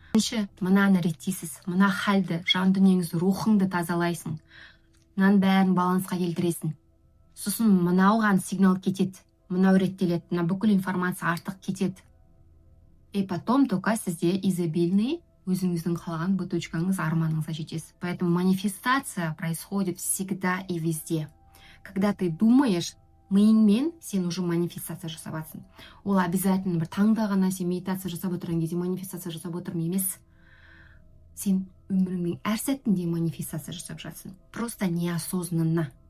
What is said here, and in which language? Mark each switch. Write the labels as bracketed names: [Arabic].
[Kazakh] Бірінші, мынаны реттейсіз, мына халді, жан дүниеңізді, рухыңды тазалайсың. Мынаның бәрін балансқа келтіресің. Сосын мынауған сигнал кетеді, мынау реттеледі, мына бүкіл информация артық кетеді. [Russian] И потом только [Kazakh] сізде изобильный өзіңіздің қалаған бутылочкаңыз, арманыңызға жетесіз. [Russian] Поэтому манифестация происходит всегда и везде. Когда ты думаешь, [Kazakh] миыңмен сен уже манифестация жасаватсың. Ол обязательно бір таңда ғана сен медитация жасап отырған кезде манифестация жасап отырмын емес. Сен өміріңнің әр сәтінде манифестация жасап жатсың. [Russian] Просто неосознанно.